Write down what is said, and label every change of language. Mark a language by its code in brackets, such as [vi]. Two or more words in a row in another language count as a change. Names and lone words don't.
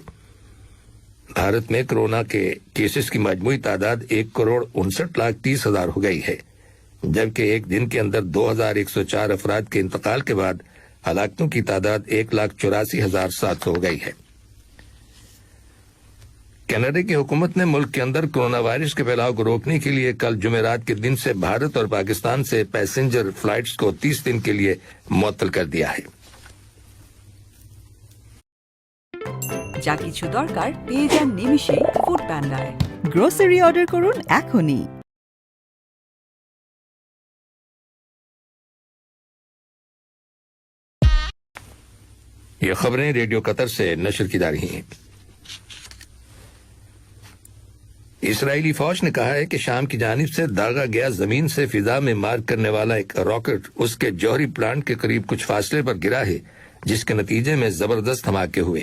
[ur] بھارت میں کرونا کے کیسز کی مجموعی تعداد 1,59,30,000 ہو گئی ہے، جبکہ ایک دن کے اندر 2,104 افراد کے انتقال کے بعد ہلاکتوں کی تعداد 1,84,700 ہو گئی ہے۔ کینیڈا کی حکومت نے ملک کے اندر کرونا وائرس کے پھیلاؤ کو روکنے کے لیے کل جمعرات کے دن سے بھارت اور پاکستان سے [en] passenger flights [ur] کو 30 دن کے لیے معطل کر دیا ہے۔ [bn] যা কিছু দরকার পেয়ে যান নিমিষেই ফুড প্যান্ডায়। [en] grocery order [bn] করুন এখনই। [ur] یہ خبریں ریڈیو قطر سے نشر کی جا رہی ہیں۔ اسرائیلی فوج نے کہا ہے کہ شام کی جانب سے داغا گیا زمین سے فضا میں مار کرنے والا ایک راکٹ اس کے جوہری پلانٹ کے قریب کچھ فاصلے پر گرا ہے، جس کے نتیجے میں زبردست دھماکے ہوئے۔